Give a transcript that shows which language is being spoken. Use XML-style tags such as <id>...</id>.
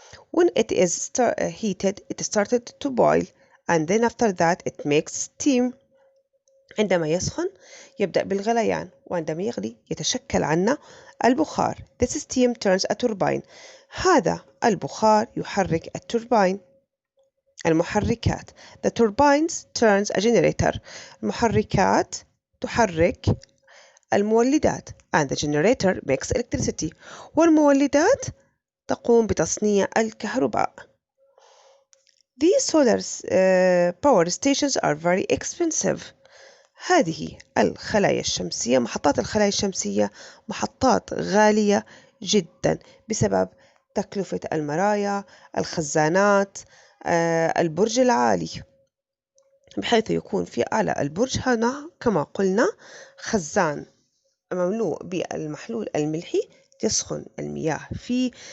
<en>When it is heated, it started to boil, and then after that it makes steam.</en> <ar>عندما يسخن يبدأ بالغليان، وعندما يغلي يتشكل عنا البخار.</ar> <en>This steam turns a turbine.</en> <ar>هذا البخار يحرك التوربين.</ar> <en>المحركات. The turbines turns a generator.</en> <ar>المحركات تحرك المولدات.</ar> <en>And the generator makes electricity.</en> <ar>والمولدات تقوم بتصنيع الكهرباء.</ar> <en>These solar power stations are very expensive.</en> <ar>هذه الخلايا الشمسية، محطات الخلايا الشمسية محطات غالية جدا بسبب تكلفة المرايا، الخزانات، البرج العالي، بحيث يكون في أعلى البرج هنا كما قلنا خزان مملوء بالمحلول الملحي يسخن المياه فيه،</ar>